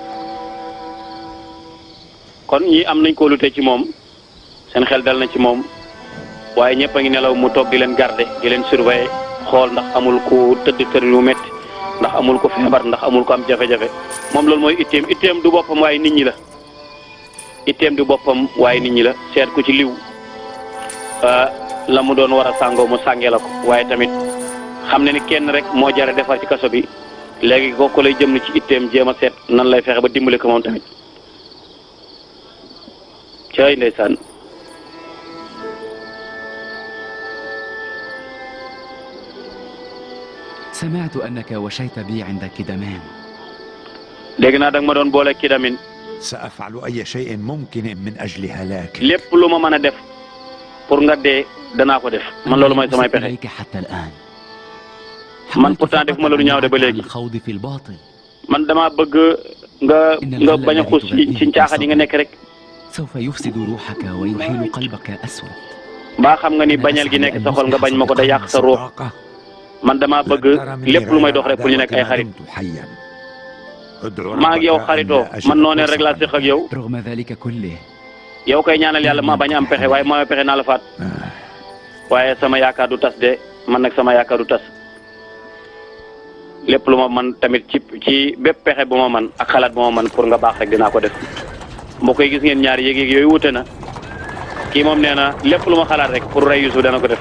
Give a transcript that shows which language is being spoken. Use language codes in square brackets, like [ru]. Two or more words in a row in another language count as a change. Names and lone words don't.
[wo] kon ñi am nañ kóolute ci moom seen xel dal na ci moom waaye ñëpp a ngi nelaw mu toog di leen garder di leen surveiller xool ndax amul ku tëdd kër yu métti ndax amul ko feebar ndax amul ko am jafe-jafe moom loolu mooy itteem du boppam waaye nit ñi la itteem du boppam waaye nit ñi la seet ku ci liw la mu doon war a sàngoo mu sàngee la ko waaye tamit xam ne ni kenn rek moo jare defar ci kaso bi léegi kooku lay jëm ci itteem jéem a seet nan lay fexe ba dimbale ko moom tamit cay ndeysaan [ar] سمعت أنك وشيت بي عند كدمان. [wo] dégg naa danga ma doon boole Kidamin. [ar] سأفعل أي شيء ممكن من أجل هلاك. [wo] lépp lu ma mën a def pour nga dee danaa ko def man loolu mooy samay pexe. [ar] حتى الآن. [wo] man pourtant def ma la lu ñaaw de ba léegi. [ar] الخوض في الباطل. [wo] man damaa bëgg nga bañ a xuus ci caaxaan yi nga nekk rek. [ar] سوف يفسد روحك ويحيل قلبك أسود. [wo] mbaa xam nga ni bañal gi nekk sa xol nga bañ ma ko da yàq sa ruux. man damaa bëgg lépp lu may dox rek pour ñu nekk ay xarit. maa ngi yow xaritoo man noonee rek laa séq ak yow. [ar] رغم ذلك كله. [wo] yow koy ñaanal yàlla ma bañ a am pexe waaye maa pexe naa la faat. waaye sama yaakaar du tas de man nag sama yaakaar du tas. lépp lu ma man tamit ci bépp pexe bu ma man ak xalaat bu ma man pour nga baax rek dinaa ko def. mbokk yi gis ngeen ñaari yéeg-yéeg yooyu wute na. kii moom nee na lépp lu ma xalaat rek pour rey Youssouf dana ko def.